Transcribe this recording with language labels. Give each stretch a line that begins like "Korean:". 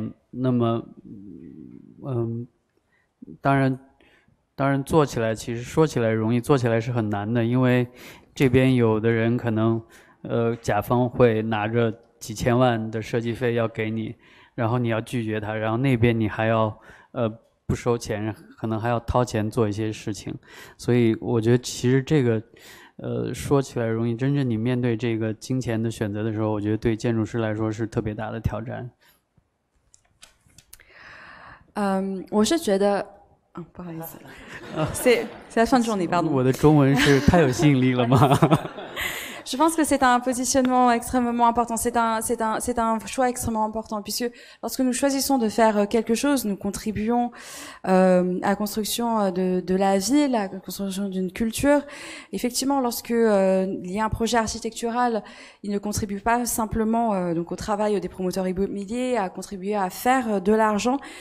Chinese: 那么当然做起来其实说起来容易，做起来是很难的，因为这边有的人可能甲方会拿着几千万的设计费要给你，然后你要拒绝他，然后那边你还要不收钱，可能还要掏钱做一些事情。所以我觉得其实这个说起来容易，真正你面对这个金钱的选择的时候，我觉得对建筑师来说是特别大的挑战。我是觉得不好意思，
French: c'est la fin de journée, pardon.
Chinese: 我的中文是太有吸引力了吗？
French: Je pense que c'est un positionnement extrêmement important, c'est un choix extrêmement important, puisque lorsque nous choisissons de faire quelque chose, nous contribuons à la construction de la ville, à la construction d'une culture. Effectivement, lorsque il y a un projet architectural, il ne contribue pas simplement donc au travail des promoteurs immobiliers, à contribuer à faire de l'argent.